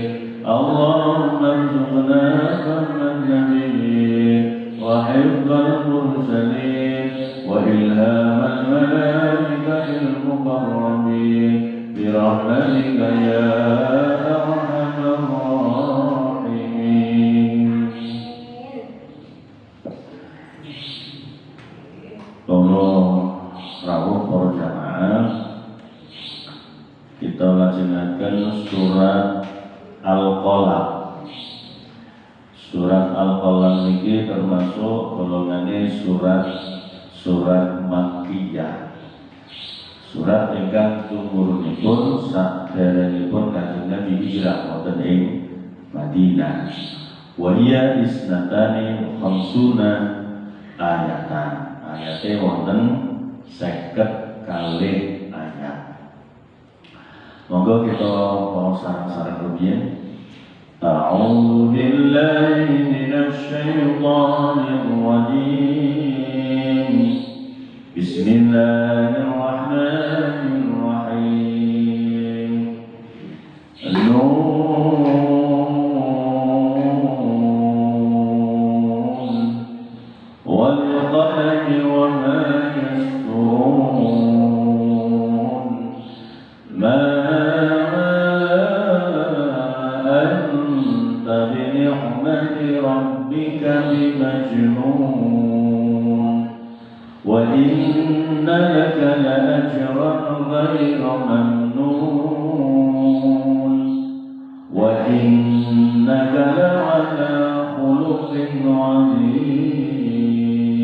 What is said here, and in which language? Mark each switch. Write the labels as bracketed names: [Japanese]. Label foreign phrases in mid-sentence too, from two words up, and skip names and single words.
[Arabic] اللهم ارزقنا فهم النبيين وحفظ المرسلين وإلهام الملائكة المقربين برحمتك يا أرحم الراحمين. [Javanese] Tolong rawuh para jamaah, kita lajengaken surat Al-Qalam. [Indonesian] Surat Al-Qalam ini termasuk golongannya surat Makkiyah. [Javanese] Surat ingkang tumurunipun saderengipun Kanjeng Nabi hijrah wonten ing Madinah. [Arabic] وهي اثنتان وخمسون آية. [Javanese] Ayate wonten 50 kalih ayat. Monggo kita mau sareng-sareng rumiyin. [Arabic] أعوذ بالله من الشيطان الرجيم. بسم الله الرحمن الرحيم. ن والقلم وما يسطرون. ما أنت بنعمة ربك بمجنون. وإن لك لأجرا غير ممنون. وإنك لعلى خلق عظيم.